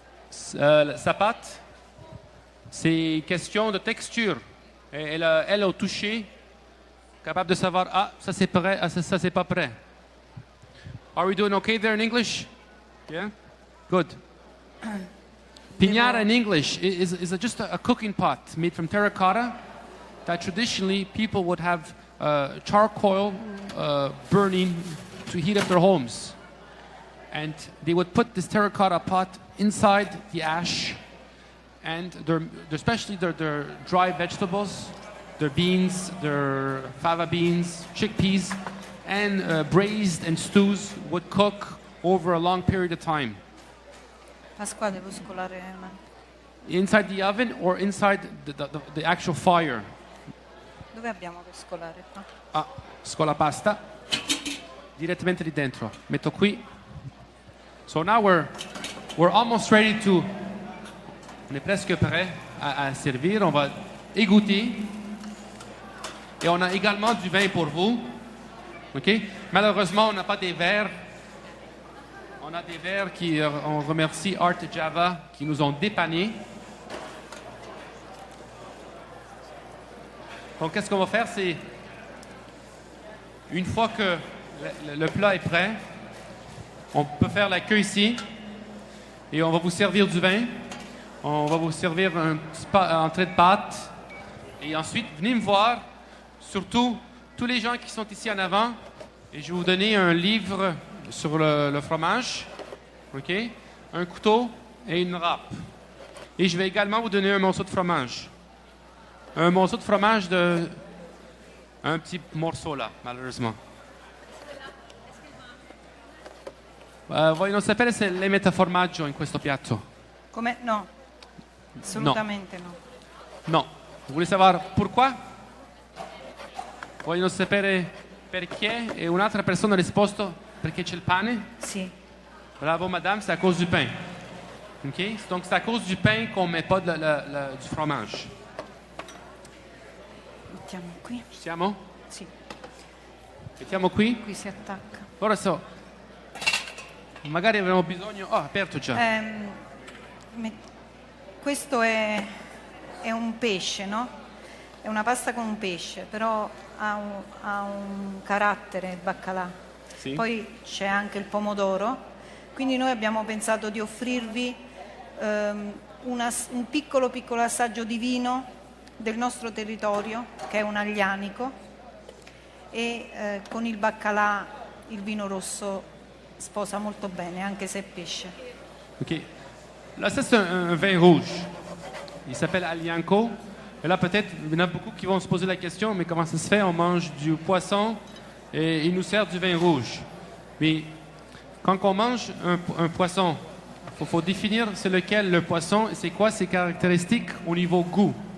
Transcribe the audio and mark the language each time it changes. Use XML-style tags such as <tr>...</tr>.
<fr>Sa pâte, c'est question de texture. Elle au toucher, capable de savoir, ah, ça c'est prêt, ah, ça c'est pas prêt.</fr> <en>Are we doing okay there in English? Yeah? Good. Pignata in English is just a cooking pot made from terracotta that traditionally people would have charcoal burning to heat up their homes. And they would put this terracotta pot inside the ash, and especially their dry vegetables, their beans, their fava beans, chickpeas, and braised and stews would cook over a long period of time.</en> <it>Pasquale, devo scolare.</it> <en>Inside the oven or inside the actual fire.</en> <it>Dove abbiamo che scolare qua? Ah, scola pasta direttamente lì dentro. Metto qui.</it> <en>So now we're almost ready to.</en> <fr>On est presque prêt à servir. On va égoutter. Et on a également du vin pour vous. OK? Malheureusement, on n'a pas des verres. On a des verres qui, on remercie Art Java qui nous ont dépannés. Donc, qu'est-ce qu'on va faire, c'est une fois que le plat est prêt, on peut faire la queue ici et on va vous servir du vin. On va vous servir un petit entrée de pâte et ensuite, venez me voir, surtout tous les gens qui sont ici en avant, et je vais vous donner un livre sur le fromage, OK? Un couteau et une râpe. Et je vais également vous donner un morceau de fromage. Un morceau de fromage de... Un petit morceau là, malheureusement.</fr> <it>Voi non sapere se lei mette formaggio in questo piatto? Come? No, assolutamente no. No.</it> <fr>Vous voulez savoir pourquoi?</fr> <it>Vogliono sapere perché? E un'altra persona ha risposto perché c'è il pane? Sì.</it> <fr>Bravo madame, c'est à cause du pain. OK? Donc c'est à cause du pain qu'on ne met pas du fromage.</fr> <it>Mettiamo qui. Ci siamo? Sì, Mettiamo qui? qui si attacca. Ora magari avremo bisogno... Oh, aperto già. Me- Questo è un pesce, no? È una pasta con un pesce, però ha un carattere baccalà. Sì. Poi c'è anche il pomodoro, quindi noi abbiamo pensato di offrirvi un piccolo assaggio di vino del nostro territorio, che è un aglianico, e con il baccalà il vino rosso sposa molto bene, anche se è pesce.</it> <fr>OK. Là, ça, c'est un vin rouge. Il s'appelle Alianco. Et là, peut-être, il y en a beaucoup qui vont se poser la question, mais comment ça se fait? On mange du poisson et il nous sert du vin rouge. Mais quand on mange un poisson, il faut définir c'est lequel le poisson et c'est quoi ses caractéristiques au niveau goût.</fr>